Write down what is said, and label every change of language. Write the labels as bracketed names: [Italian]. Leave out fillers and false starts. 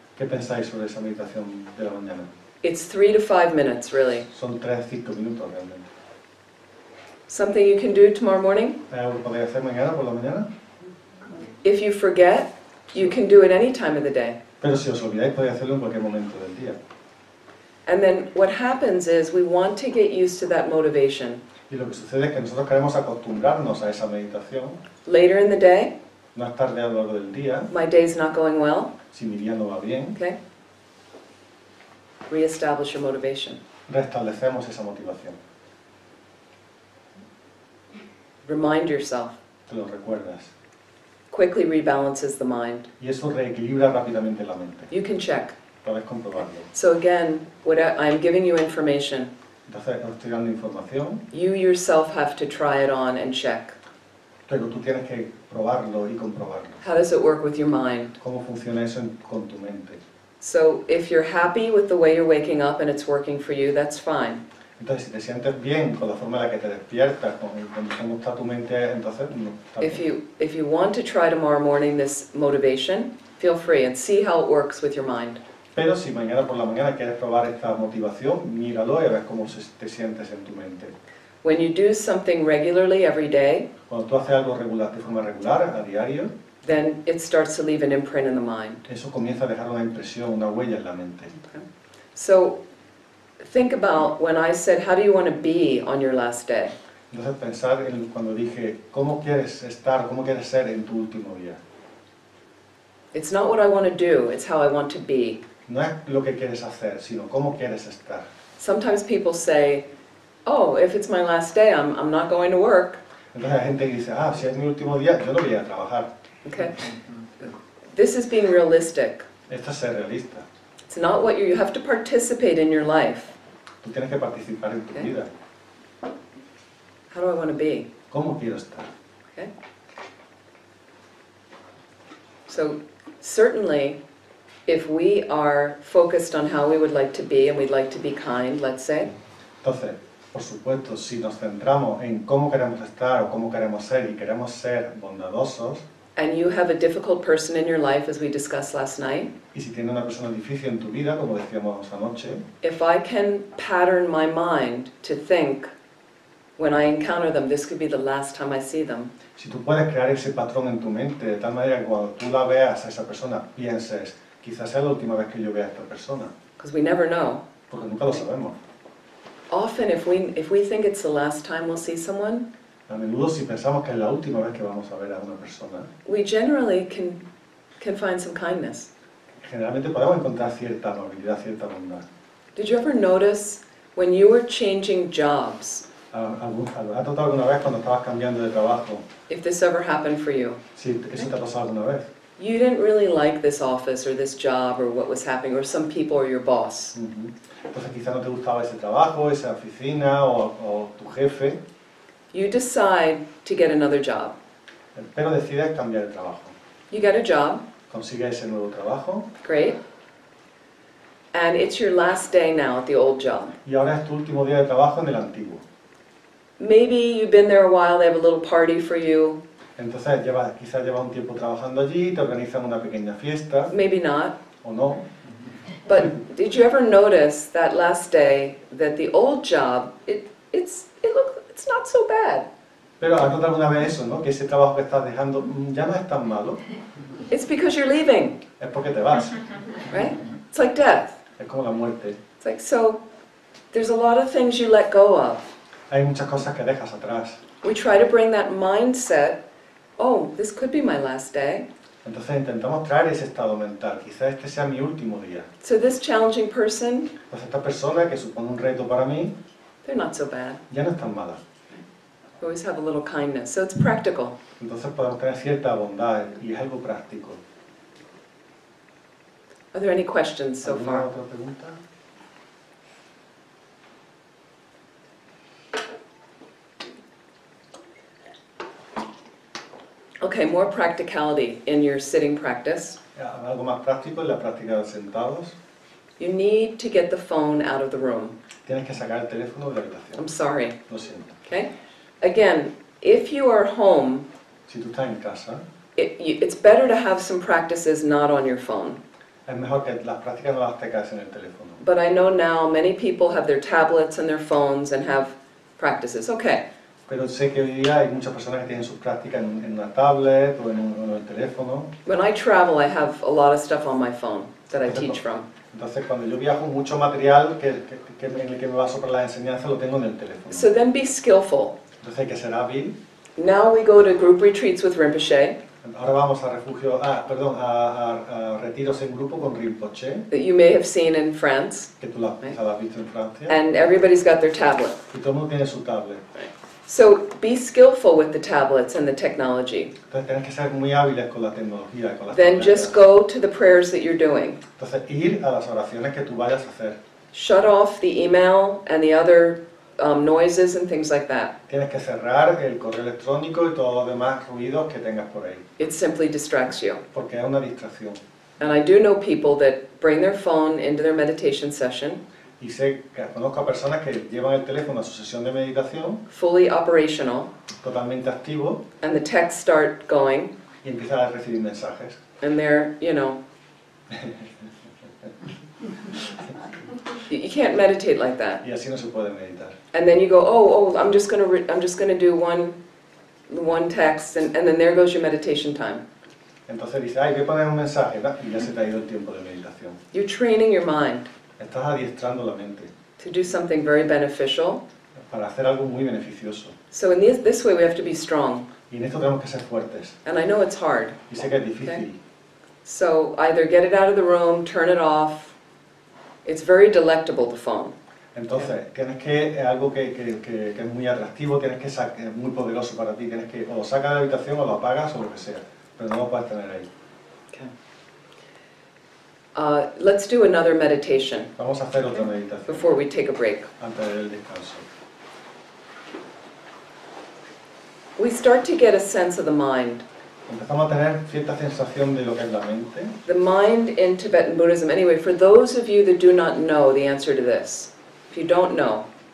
[Spanish] ¿Qué pensáis sobre esa meditación de la mañana? [English] It's 3 to 5 minutes, really. [Spanish] Son 3-5 minutos realmente. [English] Something you can do tomorrow morning? [Spanish] ¿Hay algo que podéis hacer mañana por la mañana? [English] If you forget, you can do it any time of the day. [Spanish] Pero si os olvidáis podéis hacerlo en cualquier momento del día. [English] And then what happens is we want to get used to that motivation. [Spanish] Y lo que sucede es que nosotros queremos acostumbrarnos a esa meditación. [English] Later in the day, [Spanish] Más tarde a lo largo del día, [English] my day's not going well, [Spanish] si mi día no va bien, [English] okay? Reestablish your motivation. [Spanish] restablecemos esa motivación. [English] Remind yourself. [Spanish] Te lo recuerdas. [English] Quickly rebalances the mind. [Spanish] Y eso reequilibra rápidamente la mente. [English] You can check. [Spanish] Puedes comprobarlo. [English] So again, I'm giving you information. [Spanish] Entonces, os estoy dando información, [English] You yourself have to try it on and check. [Spanish] pero tú tienes que probarlo y comprobarlo. [English] How does it work with your mind? [Spanish] ¿Cómo funciona eso con tu mente? [English] So if you're happy with the way you're waking up and it's working for you, that's fine. [Spanish] Entonces, si te sientes bien con la forma en la que te despiertas, con cómo está tu mente, entonces no está bien. [English] If you want to try tomorrow morning this motivation, feel free and see how it works with your mind. [Spanish] Pero si mañana por la mañana quieres probar esta motivación, míralo y ves cómo te sientes en tu mente. [English] When you do something regularly every day, [Spanish] Cuando tú haces algo regular, de forma regular, a diario, [English] then it starts to leave an imprint in the mind. [Spanish] eso comienza a dejar una impresión, una huella en la mente. [English] So think about when I said, how do you want to be on your last day? [Spanish] Entonces pensar en cuando dije, ¿cómo quieres estar, cómo quieres ser en tu último día? [English] It's not what I want to do, it's how I want to be. [Spanish] No es lo que quieres hacer, sino cómo quieres estar. [English] Sometimes people say, oh, if it's my last day, I'm not going to work. [Spanish] Entonces hay gente que dice, si es mi último día, yo no voy a trabajar. [English] Okay? This is being realistic. [Spanish] Esto es ser realista. [English] It's not what you have to participate in your life. [Spanish] Tú tienes que participar en tu [English] Okay. [Spanish] vida. [English] How do I want to be? [Spanish] ¿Cómo quiero estar? [English] Okay? So certainly, if we are focused on how we would like to be and we'd like to be kind, let's say, [Spanish] Entonces, por supuesto, si nos centramos en cómo queremos estar o cómo queremos ser y queremos ser bondadosos, [English] and you have a difficult person in your life, as we discussed last night, [Spanish] y si tienes una persona difícil en tu vida, como decíamos anoche, [English] if I can pattern my mind to think, when I encounter them, this could be the last time I see them. [Spanish] Si tú puedes crear ese patrón en tu mente de tal manera que cuando tú la veas a esa persona pienses, quizás sea la última vez que yo vea a esta persona, [English] Because we never know. [Spanish] porque nunca lo sabemos. [English] Often, if we think it's the last time we'll see someone, [Spanish] A menudo si pensamos que es la última vez que vamos a ver a una persona, [English] we generally can find some kindness. [Spanish] generalmente podemos encontrar cierta amabilidad, cierta bondad. [English] Did you ever notice when you were changing jobs, [Spanish] ¿Has notado alguna vez cuando estabas cambiando de trabajo? [English] if this ever happened for you? [Spanish] Si eso te ha pasado alguna vez. [English] You didn't really like this office or this job or what was happening, or some people or your boss. [Spanish] Entonces quizás no te gustaba ese trabajo, esa oficina o tu jefe, [English] You decide to get another job. [Spanish] pero decides cambiar de trabajo. [English] You get a job, [Spanish] Consigues ese nuevo trabajo [English] great, and it's your last day now at the old job. [Spanish] y ahora es tu último día de trabajo en el antiguo. [English] Maybe you've been there a while, they have a little party for you, [Spanish] Entonces quizás llevas un tiempo trabajando allí, te organizan una pequeña fiesta, [English] maybe not. [Spanish] o no. [English] But did you ever notice that last day that the old job, it's not so bad. [Spanish] Pero has notado alguna vez eso, ¿no? Que ese trabajo que estás dejando ya no es tan malo, [English] It's because you're leaving, [Spanish] es porque te vas. [English] right? It's like death. [Spanish] Es como la muerte. [English] It's like, so there's a lot of things you let go of. [Spanish] Hay muchas cosas que dejas atrás. [English] We try to bring that mindset, oh, this could be my last day. [Spanish] Entonces intentamos traer ese estado mental. Quizás este sea mi último día. [English] So this challenging person, [Spanish] Pues esta persona que supone un reto para mí, [English] they're not so bad. [Spanish] ya no es tan mala. [English] We always have a little kindness. So it's practical. [Spanish] Entonces podemos tener cierta bondad y es algo práctico. [English] Are there any questions so [Spanish] ¿Alguna [English] far? [Spanish] otra pregunta? [English] Okay, more practicality in your sitting practice. [Spanish] Algo más práctico en la práctica de sentados. [English] You need to get the phone out of the room. [Spanish] Tienes que sacar el teléfono de la habitación. [English] I'm sorry, [Spanish] Lo siento. [English] okay? Again, if you are home, [Spanish] Si tú estás en casa, [English] it's better to have some practices not on your phone. [Spanish] es mejor que las prácticas no las tengas en el teléfono. [English] But I know now many people have their tablets and their phones and have practices. Okay, [Spanish] Pero sé que hoy día hay muchas personas que tienen sus prácticas en una tablet o en el teléfono. [English] when I travel, I have a lot of stuff on my phone that I teach from. [Spanish] Entonces, cuando yo viajo, mucho material en el que me baso para la enseñanza lo tengo en el teléfono. [English] So then be skillful. [Spanish] Entonces hay que ser hábil. [English] Now we go to group retreats with Rinpoche [Spanish] Ahora vamos a a retiros en grupo con Rinpoché, [English] that you may have seen in France, [Spanish] que tú la has visto en Francia, [English] and everybody's got their tablet. [Spanish] y todo el mundo tiene su tablet. [English] So be skillful with the tablets and the technology. [Spanish] Entonces tienes que ser muy hábiles con la tecnología, con las [English] Then [Spanish] tabletas. [English] just go to the prayers that you're doing. [Spanish] Entonces ir a las oraciones que tú vayas a hacer. [English] Shut off the email and the other noises and things like that. [Spanish] Tienes que cerrar el correo electrónico y todos los demás ruidos que tengas por ahí, [English] It simply distracts you. [Spanish] porque es una distracción. [English] And I do know people that bring their phone into their meditation session, [Spanish] Y sé que conozco a personas que llevan el teléfono a su sesión de meditación, [English] fully operational, [Spanish] totalmente activo, [English] and the texts start going, [Spanish] y empiezan a recibir mensajes. [English] and they're, you can't meditate like that. [Spanish] Y así no se puede meditar. [English] And then you go, oh, I'm just gonna do one text, and then there goes your meditation time. [Spanish] Entonces dice, ay, voy a poner un mensaje, ¿no? Y ya se te ha ido el tiempo de meditación. [English] You're training your mind [Spanish] Estás adiestrando la mente [English] to do something very beneficial. [Spanish] para hacer algo muy beneficioso. [English] So in this way we have to be strong. [Spanish] Y en esto tenemos que ser fuertes. [English] And I know it's hard. [Spanish] Y sé que es difícil. [English] Okay. So either get it out of the room, turn it off. It's very delectable, the phone. [Spanish] Entonces, tienes que, algo que es muy atractivo, tienes que es muy poderoso para ti, tienes que o lo sacas de la habitación o lo apagas o lo que sea, pero no lo puedes tener ahí. [English] Okay. Let's do another meditation [Spanish] Vamos a hacer otra meditación [English] before we take a break. [Spanish] antes del descanso. [English] We start to get a sense of the mind. [Spanish] Empezamos a tener cierta sensación de lo que es la mente. [English] The mind in Tibetan Buddhism, anyway, for those of you that do not know the answer to this, if you don't know,